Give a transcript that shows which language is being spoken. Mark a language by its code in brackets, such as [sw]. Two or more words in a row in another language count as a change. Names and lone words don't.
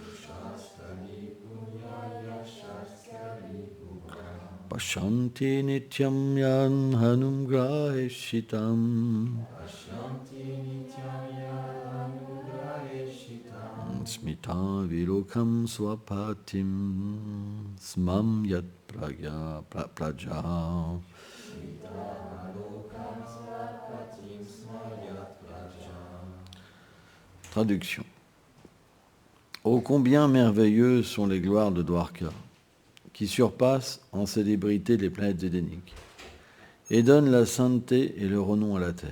[sa] Pashanti nityam yan hanum graheshitam. Smita virokam swapatim smam yat praja. [fr] Traduction. Ô combien merveilleuses sont les gloires de Dwarka, qui surpassent en célébrité les planètes édéniques, et donnent la sainteté et le renom à la terre.